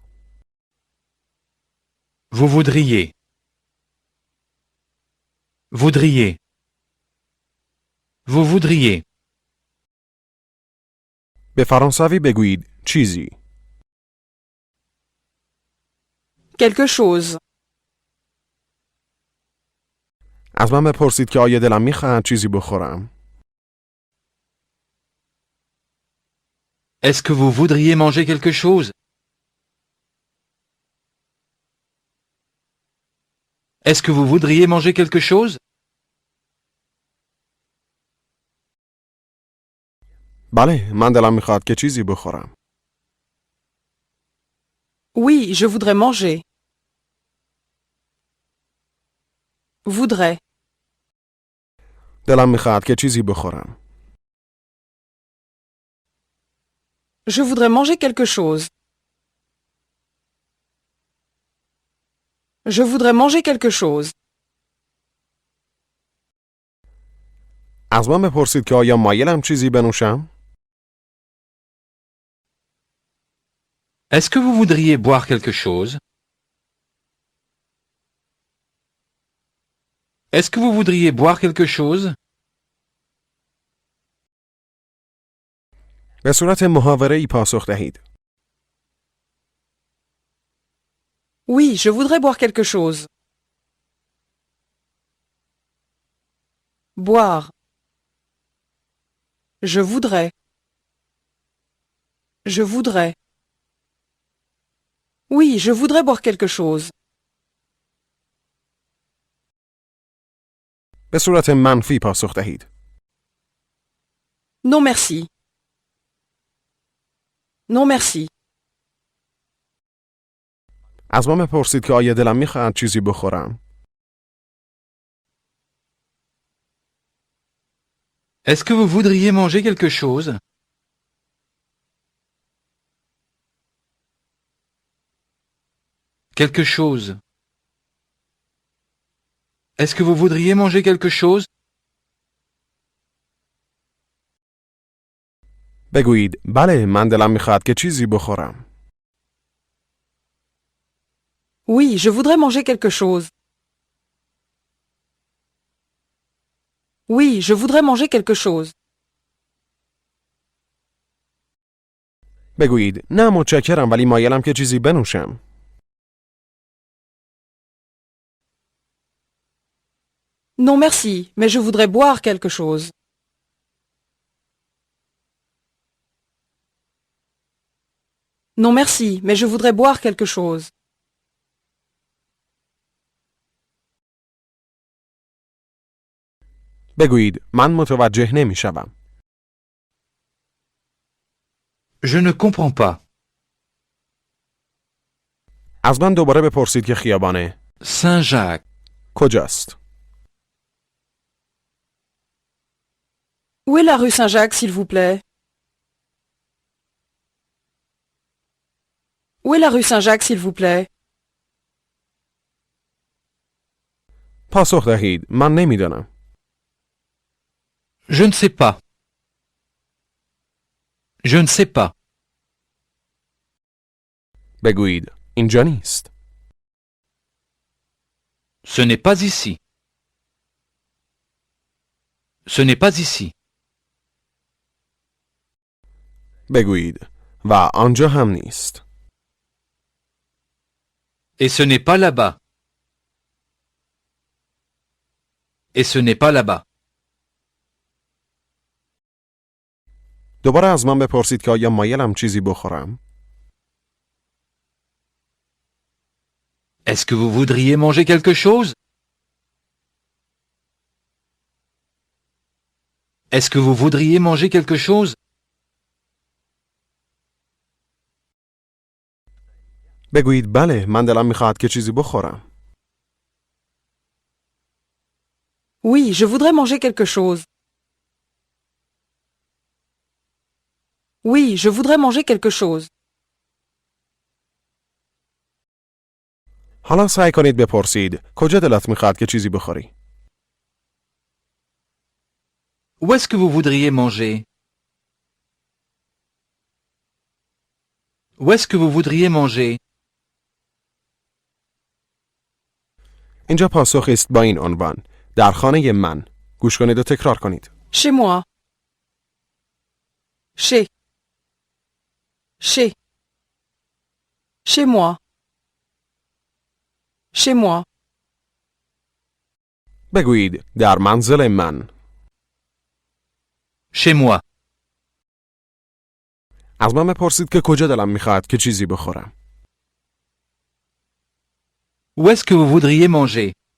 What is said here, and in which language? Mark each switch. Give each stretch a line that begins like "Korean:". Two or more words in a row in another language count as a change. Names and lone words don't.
French: Vous voudriez. Voudriez. Vous voudriez.
Persian: به فرانسوی بگویید چیزی.
French: Quelque chose.
Persian: از من بپرسید که آیا دلم میخواهد چیزی بخورم.
French: Est-ce que vous voudriez manger quelque chose? Est-ce que vous voudriez manger quelque chose?
Persian: بله من دلم میخواد که چیزی بخورم.
French: Oui, je voudrais manger. Voudrais.
Persian: دلم میخواد که چیزی بخورم.
French: Je voudrais manger quelque chose. Je voudrais manger quelque chose.
Persian: از من بپرسید که آیا مایلم چیزی بنوشم؟
French: Est-ce que vous voudriez boire quelque chose? Est-ce que vous voudriez boire quelque chose?
Persian: به صورت محاوره‌ای پاسخ دهید.
French: Oui, je voudrais boire quelque chose. Boire. Je voudrais. Je voudrais. Oui, je voudrais boire quelque chose.
Persian: به صورت منفی پاسخ دهید.
French: Non merci. Non merci.
Persian: از من بپرسید که آیا دلم میخواهد چیزی بخورم؟
French: Est-ce que vous voudriez manger quelque chose? Quelque chose. Est-ce que vous voudriez manger quelque chose?
Persian: بگویید بله من دلم میخواهد که چیزی بخورم.
French: Oui, je voudrais manger quelque chose. Oui, je voudrais manger quelque chose.
Persian: بگویید نه متشکرم ولی مایلم که چیزی بنوشم.
French: Non merci, mais je voudrais boire quelque chose. Non merci, mais je voudrais boire quelque chose.
Persian: بگویید من متوجه نمیشوم.
French: Je ne comprends pas.
Persian: از من دوباره بپرسید که خیابانه Saint-Jacques. کجاست؟
French: Où est la rue Saint-Jacques, s'il vous plaît? Où est la rue Saint-Jacques, s'il vous plaît?
Persian: پاسخ دهید من نمیدانم.
French: Je ne sais pas. Je ne sais pas.
Persian: بگویید اینجا نیست.
French: Ce n'est pas ici. Ce n'est pas ici.
Persian: بگویید و آنجا هم نیست.
French: Et ce n'est pas là-bas. Et ce n'est pas là-bas.
Persian: دوباره از من بپرسید که آیا مایلم چیزی بخورم؟
French: Est-ce que vous voudriez manger quelque chose? Est-ce que vous voudriez manger quelque chose?
Persian: بگویید بله من دلم میخواهد که چیزی بخورم.
French: Oui, je voudrais manger quelque chose. Oui, je voudrais manger quelque chose.
Persian: حالا سعی کنید بپرسید کجا دلت میخواهد که چیزی بخوری؟
French: Où est-ce que vous voudriez manger? Où est-ce que vous voudriez manger?
Persian: اینجا پاسخی است با این عنوان در خانه من. گوش کنید و تکرار کنید.
French: Chez moi. Chez. Chez. Chez moi. Chez moi.
Persian: بگویید در منزل من.
French: Chez moi.
Persian: از من بپرسید که کجا دلم میخواهد که چیزی بخورم.
French: Où est-ce que vous voudriez manger?